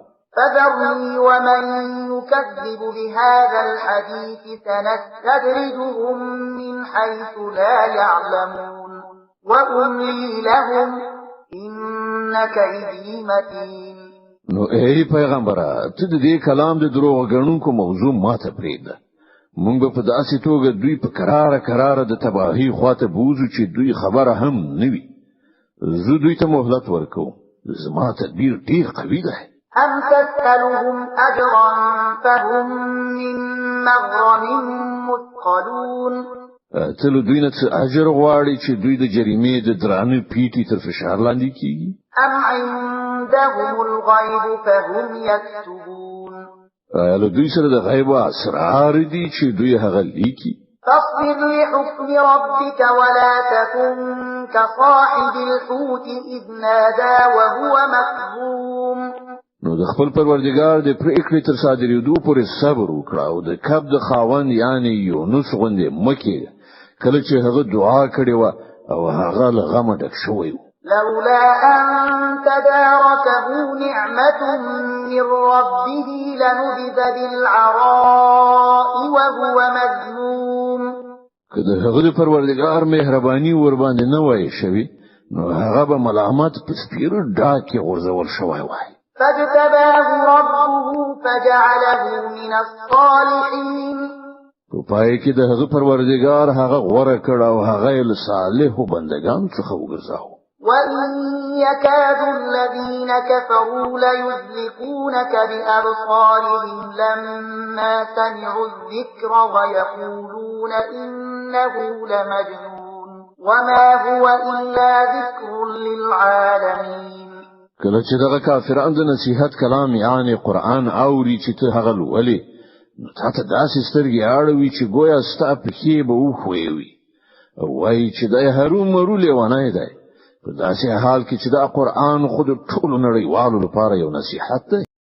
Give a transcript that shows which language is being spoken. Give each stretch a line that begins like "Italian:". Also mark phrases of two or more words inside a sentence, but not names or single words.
Arabic: فذرني ومن يكذب بهذا الحديث سنستدرجهم من حيث لا يعلمون وأملي لهم إن كيدي متين.
Pashto: نو ای پیغمبره ته د دې کلام د دروغ غړونکو موضوع ماته پرېږده. مونږ په داسې توګه دوی په قرار د تباہی خواته بوزو چې دوی خبره هم نوي. زه دوی ته مهلت ورکوم. زما تدبیر ډیر قوي دی.
Arabic: أم تسألهم أجرا فهم من مغرم مثقلون.
Pashto: تلو دوی نه څه اجر غواړي چې دوی د جریمې د درانه پیټي تر فشار لاندې کیږي؟
Arabic: أم عندهم الغيب فهم يكتبون.
Pashto: له دوی سره د غیب اسرار دي چې دوی هغه لیکي.
Arabic: فاصبر لحكم ربك ولا تكن كصاحب الحوت إذ نادى وهو مكظوم.
Pashto: نو د خپل پروردگار د پریکړې تر صادرېدو پورې صبر وکړه او د کب د خاوند یعنی یونس غوندې مکه کله چې هغه دعا کړې و او هغه له غمه ډک شوی و.
Arabic: لولا أن تداركه نعمة من ربه لنبذ بالعراء وهو مذموم.
Pashto: که د هغه پروردگار مهرباني ور باندې نه وای شوی نو هغه به ملامت په سپیرو ډاکې غورځول شوی وای.
Arabic: فاجتباه ربه فجعله من الصالحين.
Pashto: په پای کې د هغه پروردگار هغه غوړه کړ او هغه له صالحو بندگان څخه وګرځاو.
Arabic: وإن يكاد الذين كفروا ليزلقونك بأبصارهم لما سمعوا الذكر ويقولون إنه لمجنون وما هو إلا ذكر للعالمين.
Pashto: کله چې دغه کافرانو د نصیحت کلام یعنی قرآن اوري چې ته هغه لولي نو تاسو داسې سترګې اړوي چې گویا ستا په کې به وخوي وای چې د هروم مرو لیوانای دی په داسې حال کې چې دا قرآن خود ټول نړیوالو لپاره یو نصیحت دی.